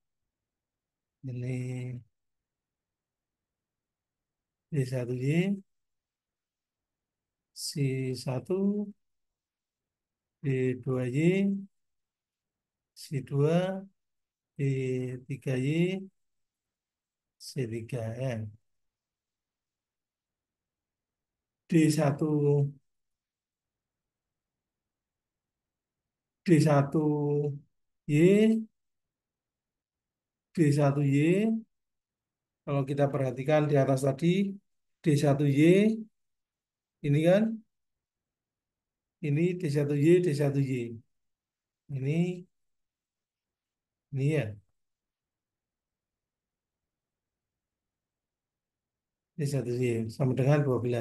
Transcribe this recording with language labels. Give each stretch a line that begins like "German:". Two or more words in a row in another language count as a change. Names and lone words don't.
Indonesian: Ini D1Y, C1, D2Y, C2, D3Y, C3 ya. D1, D1Y, D1Y, kalau kita perhatikan di atas tadi, D1Y, ini kan, ini D1Y, D1Y. Ini ya, D1Y sama dengan 12.